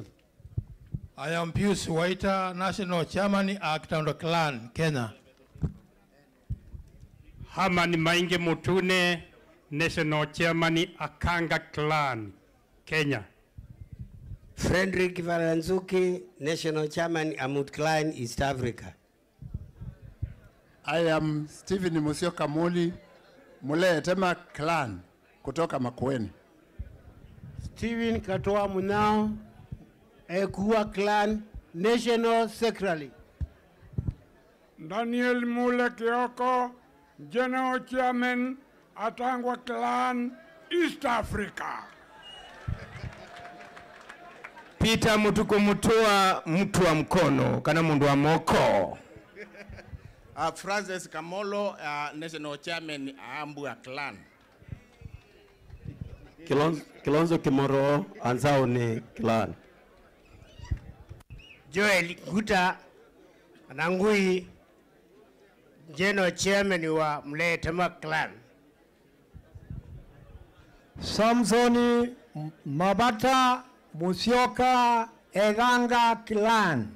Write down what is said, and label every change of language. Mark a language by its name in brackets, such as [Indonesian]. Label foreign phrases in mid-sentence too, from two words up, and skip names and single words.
[English] I am Pius Waita, National Chairman, Akitando Clan, Kenya. Hamani Mainge Mutune, National Chairman, Akanga Clan, Kenya. Frederick Valanzuki, National Chairman, Amut Clan, East Africa. I am Stephen Musyoka Muli, [Swahili] Mule Tema Clan, kutoka Makueni. [English] Stephen Katoa Munao, Ekua Clan, National Secretary. Daniel Mule Kioko, General Chairman, Atangwa Clan, East Africa. Peter Mutuku Mutua, [Swahili] mtu wa mkono, [Kamba] kana mundu wa moko. [English] Francis Kamolo, National Chairman, Ambua Clan. Kilonzo Kimoro, Anzaoni Clan. Joel Guta, Nangui, General Chairman wa Mletema Clan. Samsoni Mabata Musyoka Eganga Clan.